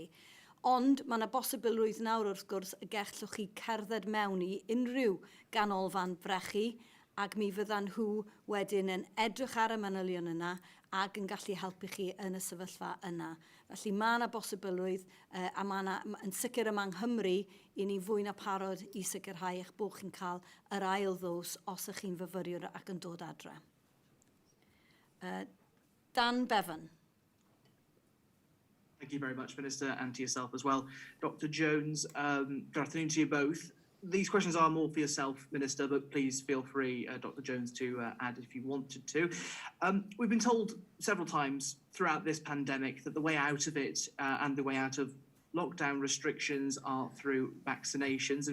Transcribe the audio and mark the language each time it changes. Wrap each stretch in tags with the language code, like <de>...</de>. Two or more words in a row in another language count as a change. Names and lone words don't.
<cy>Ond mae yna bosibilrwydd nawr wrth gwrs y gellwch chi cerdded mewn I unrhyw ganolfan frechu, ac mi fyddan nhw wedyn yn edrych ar y manylion yna ac yn gallu helpu chi yn y sefyllfa yna. Felly mae yna bosibilrwydd a mae yna yn sicr yma yng Nghymru I ni fwy na parod I sicrhau eich bod chi'n cael yr ail ddos os ych chi'n fyfyriwr ac yn dod adre. Dan Bevan.</cy> <en>Thank you very much, Minister, and to yourself as well. Dr Jones, good afternoon to you both. these questions are more for yourself, Minister, but please feel free, Dr. Jones, to add if you wanted to. We've been told several times throughout this pandemic that the way out of it and the way out of lockdown restrictions are through vaccinations.</en>